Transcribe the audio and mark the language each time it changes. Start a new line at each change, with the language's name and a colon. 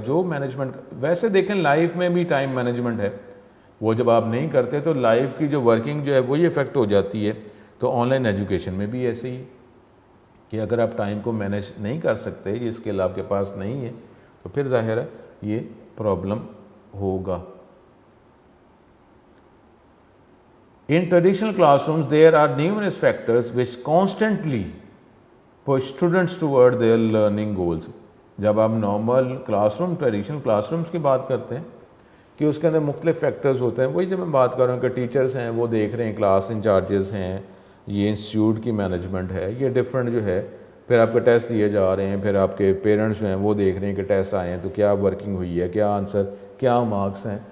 Urdu: جو مینجمنٹ ویسے دیکھیں لائف میں بھی ٹائم مینجمنٹ ہے, وہ جب آپ نہیں کرتے تو لائف کی جو ورکنگ جو ہے وہی افیکٹ ہو جاتی ہے. تو آن لائن ایجوکیشن میں بھی ایسے ہی کہ اگر آپ ٹائم کو مینیج نہیں کر سکتے, یہ اسکل آپ کے پاس نہیں ہے تو پھر ظاہر ہے یہ پرابلم ہوگا.
English: In traditional classrooms, there are numerous factors which constantly push students toward their learning goals.
Urdu: جب آپ normal class room traditional class rooms کی بات کرتے ہیں کہ اس کے اندر مختلف فیکٹرز ہوتے ہیں, وہی جب میں بات کر رہا ہوں کہ ٹیچرز ہیں وہ دیکھ رہے ہیں, کلاس انچارجز ہیں, یہ انسٹیٹیوٹ کی مینجمنٹ ہے, یہ ڈفرینٹ جو ہے, پھر آپ کے ٹیسٹ دیے جا رہے ہیں, پھر آپ کے پیرنٹس جو ہیں وہ دیکھ رہے ہیں کہ ٹیسٹ آئے ہیں تو کیا ورکنگ ہوئی ہے, کیا آنسر, کیا مارکس ہیں.